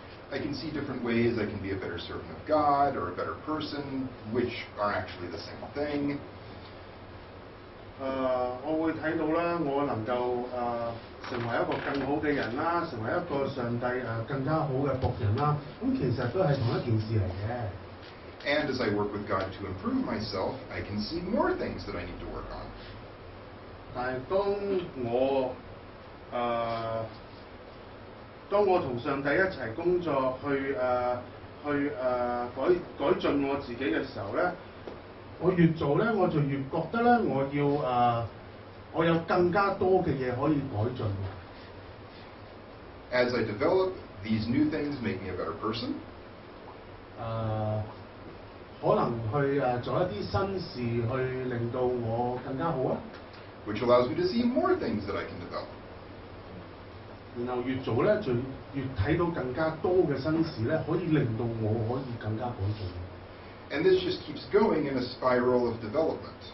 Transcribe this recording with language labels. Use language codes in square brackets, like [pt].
[en] I can see different ways I can be a better servant of God or a better person, which are actually the same thing. [yue] 我會睇到啦，我能夠成為一個更好嘅人啦，成為一個上帝更加好嘅僕人啦。咁其實都係同一件事嚟嘅。 [en] And as I work with God to improve myself, I can see more things that I need to work on. [yue] 但係當我同上帝一齊工作，去改進我自己嘅時候咧，我越做咧，我就越覺得咧，我有更加多嘅嘢可以改進。 [en] As I develop, these new things make me a better person. [yue] 可能去做一啲新事，去令到我更加好啊。 [en] Which allows me to see more things that I can develop. [yue] 然後越做咧，就越睇到更加多嘅新事咧，可以令到我可以更加改進。 [en] And this just keeps going in a spiral of development.